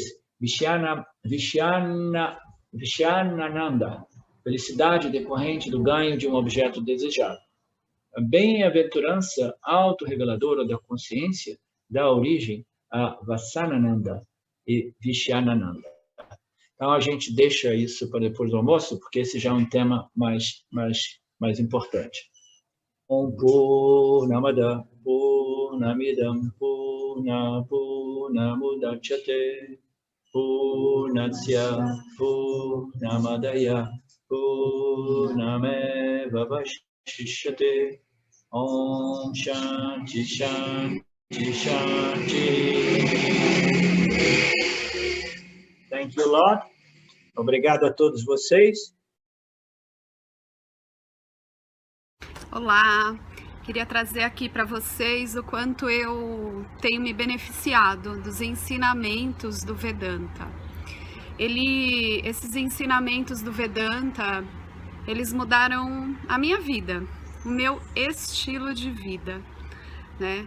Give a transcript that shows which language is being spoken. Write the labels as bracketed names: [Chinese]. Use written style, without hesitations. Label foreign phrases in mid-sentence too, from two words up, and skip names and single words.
[Portuguese] Vishyanananda, felicidade decorrente do ganho de um objeto desejado. A bem-aventurança autorreveladora da consciência dá origem a Vassanananda e Vishyanananda. Então, a gente deixa isso para depois do almoço, porque esse já é um tema mais importante. [Sanskrit] Om Purnamada Purnamidam Purnamudachyate Purnasya Purnamadaya Purnameva Vashishyate Om Shanti Shanti Shanti. [English] Thank you, Lord. [Portuguese] Obrigado a todos vocês. Olá, queria trazer aqui para vocês o quanto eu tenho me beneficiado dos ensinamentos do Vedanta. Esses ensinamentos do Vedanta, eles mudaram a minha vida, o meu estilo de vida, né?